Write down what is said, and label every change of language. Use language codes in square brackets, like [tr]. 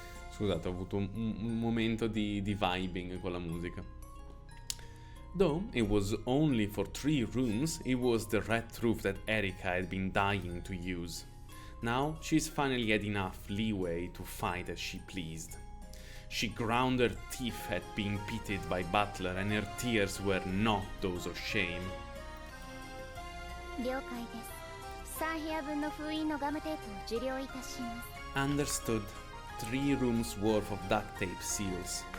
[it] Scusate, ho avuto un momento di vibing con la musica. [en] Though it was only for 3 rooms, it was the red truth that Erika had been dying to use. Now she's finally had enough leeway to fight as she pleased. She ground her teeth at being pitied by Butler, and her tears were not those of shame. [ja] 了解です3部屋分の封印のガムテープを受領いたします [en] Understood. 3 rooms worth of duct tape seals.